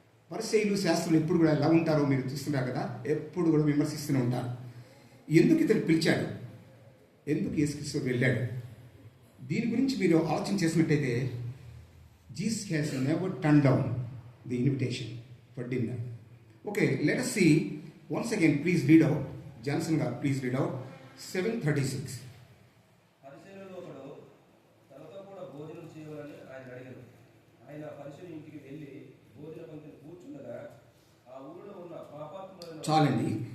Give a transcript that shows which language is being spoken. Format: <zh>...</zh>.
<te>పరిసయ్యులు, శాస్త్రులు ఎప్పుడు కూడా ఎలా ఉంటారో మీరు చూస్తున్నారు కదా, ఎప్పుడు కూడా విమర్శిస్తూనే ఉంటారు. ఎందుకు ఇతను పిలిచాడు, ఎందుకు యేసుక్రీస్తు వెళ్ళాడు, దీని గురించి మీరు ఆలోచన చేసినట్టయితే Jesus has never turn down the invitation for dinner.</te> <en>Okay, let us see once again. Please read out. Johnson గారు please read out 7:36.</en> <te>పరిసయ్యులలో ఒకడు తనతో కూడా భోజనం చేయాలని ఆయన అడిగాడు. ఆయన పరిసయ్యుని ఇంటికి వెళ్ళి భోజన పంక్తిని కూర్చుండగా ఆ ఊరిలో ఉన్న పాపాత్ములైన చాలండి.</te>